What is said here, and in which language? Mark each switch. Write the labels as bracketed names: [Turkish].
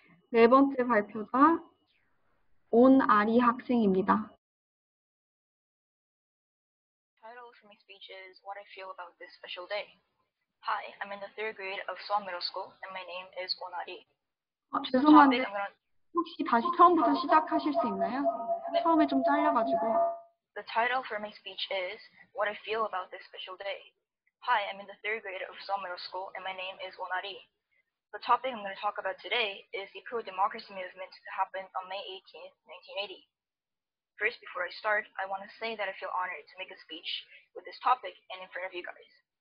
[Korean] 네 번째 발표자 온아리 학생입니다. [English] Title for my speech is What I Feel About This Special Day. Hi, I'm in the 3rd grade of Seoul Middle School, and my name is Onari. [Korean] 죄송한데 혹시 다시 처음부터 시작하실 수 있나요? 처음에 좀 잘려가지고. [English] The title for my speech is What I Feel About This Special Day. Hi, I'm in the 3rd grade of Seoul Middle School, and my name is Onari. The topic I'm going to talk about today is the pro-democracy movement that happened on May 18th, 1980. First, before I start, I want to say that I feel honored to make a speech with this topic and in front of you guys.